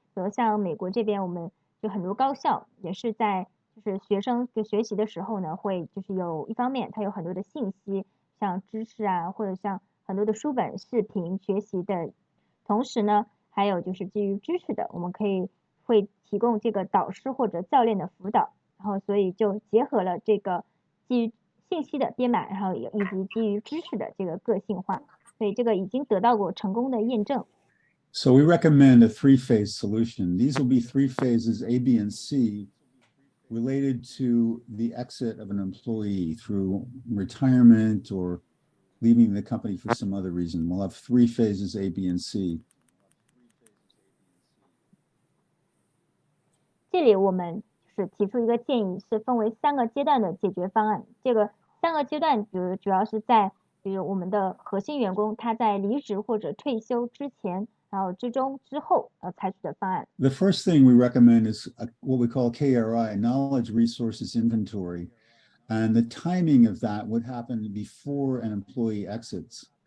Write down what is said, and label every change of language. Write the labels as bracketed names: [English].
[Chinese] 比如像美国这边，我们就很多高校也是在就是学生就学习的时候呢，会就是有一方面它有很多的信息，像知识啊，或者像很多的书本、视频学习的，同时呢，还有就是基于知识的，我们会提供这个导师或者教练的辅导，然后所以就结合了这个基于信息的编码，然后以及基于知识的这个个性化，所以这个已经得到过成功的验证。 [English] So we recommend a 3-phase solution. These will be 3 phases, A, B, and C, related to the exit of an employee through retirement or leaving the company for some other reason. We'll have 3 phases, A, B, and C. [Chinese] 这里我们是提出一个建议，是分为3个阶段的解决方案。这个3个阶段主要是在比如我们的核心员工他在离职或者退休之前，然后之中之后采取的方案。 [English] The first thing we recommend is what we call KRI, Knowledge Resources Inventory. And the timing of that would happen before an employee exits.